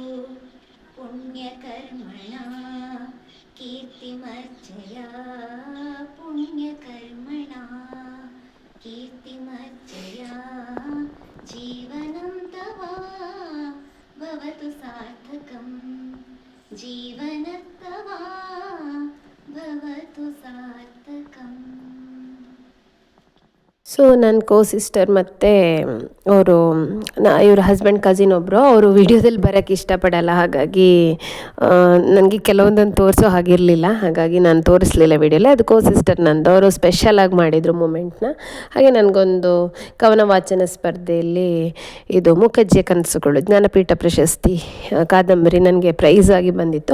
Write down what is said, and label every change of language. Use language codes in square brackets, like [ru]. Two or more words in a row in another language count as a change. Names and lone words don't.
[sa] पुण्यकर्मणा कीर्तिमर्जया पुण्यकर्मणा कीर्तिमर्जया जीवनं तव भवतु सार्थकं जीवनं तव भवतु सार्थकम्. [kn] ಸೊ ನನ್ನ ಸಿಸ್ಟರ್ ಮತ್ತು ಅವರು ಇವ್ರ [en] husband cousin [kn] ಒಬ್ಬರು, ಅವರು ವಿಡಿಯೋದಲ್ಲಿ ಬರೋಕ್ಕೆ ಇಷ್ಟಪಡಲ್ಲ. ಹಾಗಾಗಿ ನನಗೆ ಕೆಲವೊಂದನ್ನು ತೋರಿಸೋ ಹಾಗಿರಲಿಲ್ಲ, ಹಾಗಾಗಿ ನಾನು ತೋರಿಸ್ಲಿಲ್ಲ ವಿಡಿಯೋಲಿ. ಅದು ಸಿಸ್ಟರ್ ನಂದು, ಅವರು ಸ್ಪೆಷಲಾಗಿ ಮಾಡಿದರು ಮೂಮೆಂಟ್ನ. ಹಾಗೆ ನನಗೊಂದು ಕವನ ವಾಚನ ಸ್ಪರ್ಧೆಯಲ್ಲಿ ಇದು ಮುಖಜ್ಜಿಯ ಕನಸುಗಳು ಜ್ಞಾನಪೀಠ ಪ್ರಶಸ್ತಿ ಕಾದಂಬರಿ ನನಗೆ ಪ್ರೈಸ್ ಆಗಿ ಬಂದಿತ್ತು.